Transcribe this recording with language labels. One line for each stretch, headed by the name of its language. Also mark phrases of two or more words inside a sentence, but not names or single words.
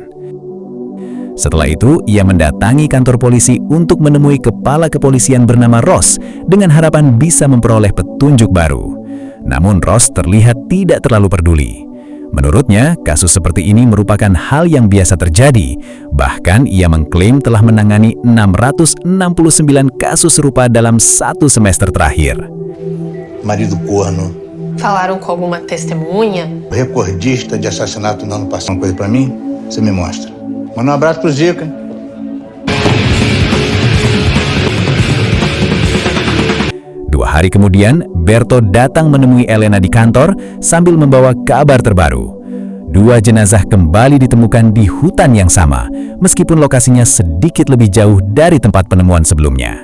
Indonesian: Setelah itu, ia mendatangi kantor polisi untuk menemui kepala kepolisian bernama Ross dengan harapan bisa memperoleh petunjuk baru. Namun Ross terlihat tidak terlalu peduli. Menurutnya, kasus seperti ini merupakan hal yang biasa terjadi. Bahkan ia mengklaim telah menangani 669 kasus serupa dalam 1 semester terakhir.
Portuguese: Marido corno, Falaram com alguma testemunha? recordista de assassinato no ano passado. Uma coisa pra mim, você me mostra. Manda um abraço pro Zico, hein?
Indonesian: Dua hari kemudian, Berto datang menemui Elena di kantor sambil membawa kabar terbaru. 2 jenazah kembali ditemukan di hutan yang sama, meskipun lokasinya sedikit lebih jauh dari tempat penemuan sebelumnya.